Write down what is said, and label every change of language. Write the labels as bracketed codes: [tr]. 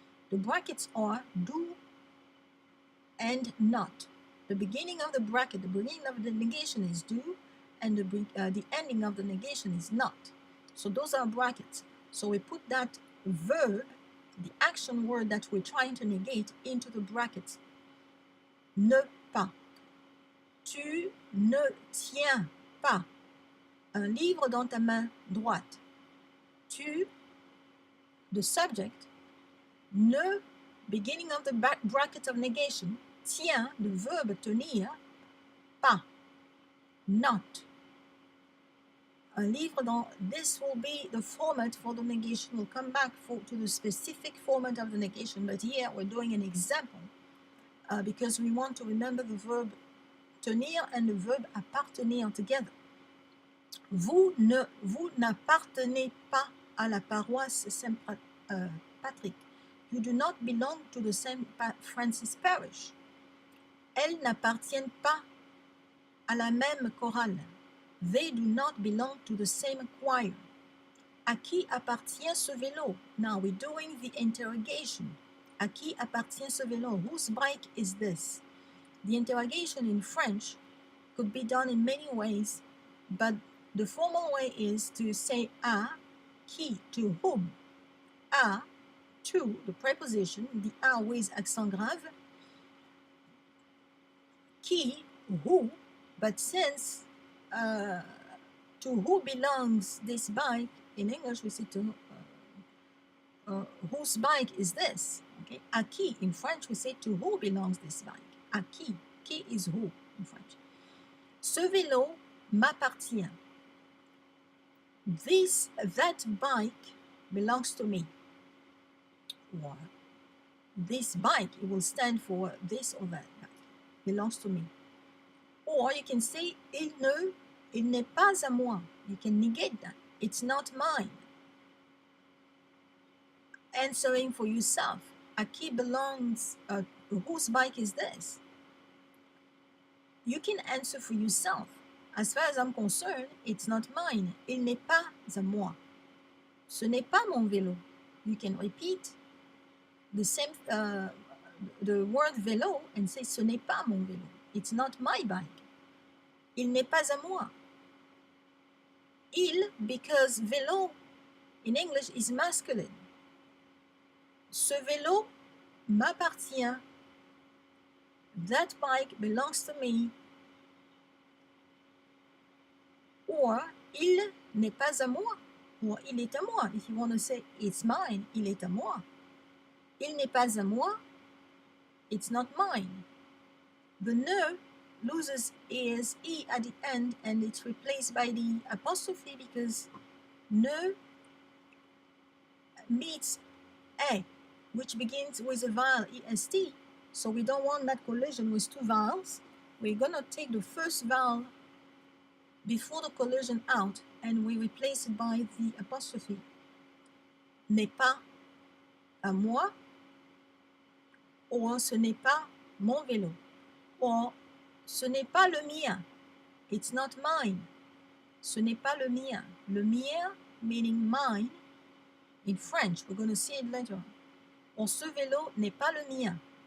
[en] The brackets are do and not. The beginning of the bracket, the beginning of the negation is do, and the ending of the negation is not. So those are brackets. So we put that verb, the action word that we're trying to negate, into the brackets. [fr] Ne pas. Tu ne tiens pas un livre dans ta main droite. [en] Tu, the subject, ne, beginning of the bracket of negation, tiens, the verb tenir, pas, not. [fr] Un livre dans, [en] this will be the format for the negation. We'll come back to the specific format of the negation, but here we're doing an example because we want to remember the verb tenir and the verb appartenir together. [fr] Vous n'appartenez pas à la paroisse Saint-Patrick. [en] You do not belong to the Saint Francis parish. [fr] Elles n'appartiennent pas à la même chorale. [en] They do not belong to the same choir. [fr] À qui appartient ce vélo? [en] Now we're doing the interrogation. [fr] À qui appartient ce vélo? [en] Whose bike is this? The interrogation in French could be done in many ways, but the formal way is to say [fr] à, qui, [en] to whom. À, to, the preposition, the à with accent grave. Qui, who, but since to who belongs this bike, in English we say to whose bike is this? Okay, [fr] à qui, [en] in French we say to who belongs this bike? [fr] À qui? Qui [en] is who in French? [fr] Ce vélo m'appartient. [en] That bike belongs to me. Or this bike, it will stand for this or that bike, belongs to me. Or you can say [fr] il n'est pas à moi. [en] You can negate that. It's not mine. Answering for yourself. [fr] À qui [en] belongs, whose bike is this? You can answer for yourself. As far as I'm concerned, it's not mine. [fr] Il n'est pas à moi. Ce n'est pas mon vélo. [en] You can repeat the same, the word vélo and say [fr] ce n'est pas mon vélo. [en] It's not my bike. [fr] Il n'est pas à moi. [en] Il, because vélo in English is masculine. [fr] Ce vélo m'appartient. [en] that bike belongs to me. [fr] Or, il n'est pas à moi. Or, il est à moi. [en] If you want to say, it's mine, [fr] il est à moi. Il n'est pas à moi, [en] it's not mine. The ne loses its e at the end and it's replaced by the apostrophe because ne meets a, which begins with a vowel est. So we don't want that collision with two vowels. We're going to take the first vowel before the collision out and we replace it by the apostrophe. [fr] N'est pas à moi, or ce n'est pas mon vélo, or ce n'est pas le mien, [en] it's not mine. [fr] Ce n'est pas le mien. Le mien [en] meaning mine in French, we're going to see it later. [fr] Or ce vélo n'est pas le mien.